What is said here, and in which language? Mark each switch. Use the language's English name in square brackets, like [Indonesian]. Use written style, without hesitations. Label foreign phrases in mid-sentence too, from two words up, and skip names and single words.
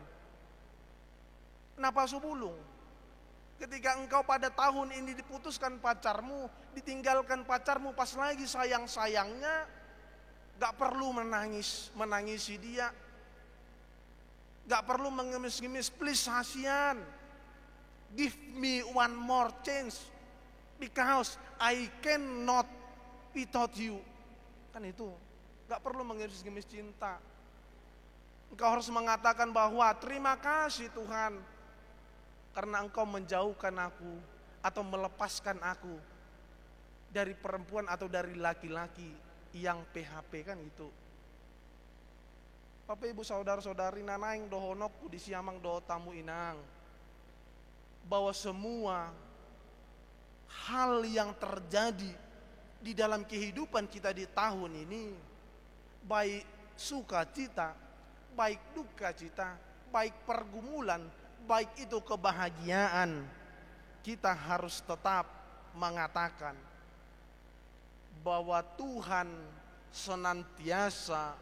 [Indonesian] Kenapa subulung? Ketika engkau pada tahun ini diputuskan pacarmu, ditinggalkan pacarmu pas lagi sayang-sayangnya, gak perlu menangisi dia, gak perlu mengemis-ngemis, please kasihan, [English] give me one more chance, because I cannot without you. [Indonesian] Kan itu, gak perlu mengemis-ngemis cinta. Engkau harus mengatakan bahwa terima kasih Tuhan, karena engkau menjauhkan aku atau melepaskan aku dari perempuan atau dari laki-laki yang PHP, kan itu. Bapak Ibu saudara-saudari [Batak Toba] nanaing dohonokku di siamang doho tamu inang, [Indonesian] bahwa semua hal yang terjadi di dalam kehidupan kita di tahun ini, baik sukacita, baik duka cita, baik pergumulan, baik itu kebahagiaan, kita harus tetap mengatakan bahwa Tuhan senantiasa